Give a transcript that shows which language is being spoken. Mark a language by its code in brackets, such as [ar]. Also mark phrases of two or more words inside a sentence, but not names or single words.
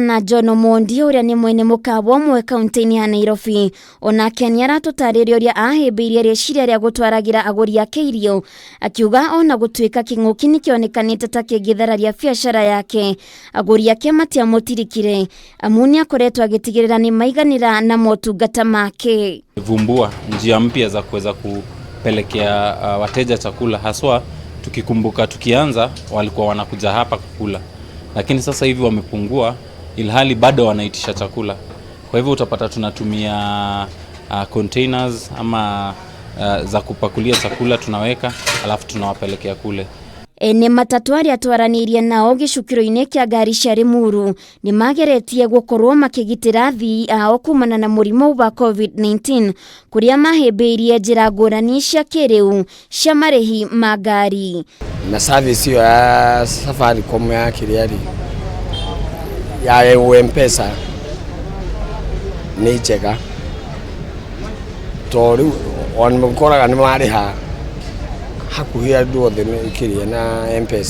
[ki] na John Omondi ũrĩa nĩ mwene mũkawa ũmwe kaunti-inĩ ya Nairobi, onake nĩ aratũtarĩria ũrĩa ahĩmbĩirie rĩciria rĩa gũtwaragĩra agũri ake irio, akiuga ona gũtuĩka kĩng'ũki nĩ kĩonekanĩte ta kĩngĩthararia biacara yake, agũri ake matiamũtirikire amu nĩ akoretwo agĩtigĩrĩra nĩ maiganĩra na motungata make. [sw] Vumbua njia mpya za kuweza kupelekea wateja chakula, haswa tukikumbuka tukianza walikuwa wanakuja hapa kukula, lakini sasa hivi wamepungua ilhali bado wanaitisha chakula. Kwa hivyo utapata tunatumia containers ama za kupakulia chakula tunaweka alafu tunawapelekea kule. [ki] Ene matatũ arĩa twaranĩirie nao gĩcukĩro-inĩ kĩa ngari cia Limuru nĩ mageretie gũkorwo makĩgitĩra athii ao kumana na mũrimũ wa COVID-19 kũrĩa mahĩmbĩirie njĩra ngũrani cia kĩrĩu cia marĩhi ma ngari. Na service iyo ya Safaricom ya kĩrĩarĩ ya M-Pesa nĩ njega tondũ onũkoraga nĩ marĩha hakuhĩ andũ othe kĩrĩa na M-Pesa.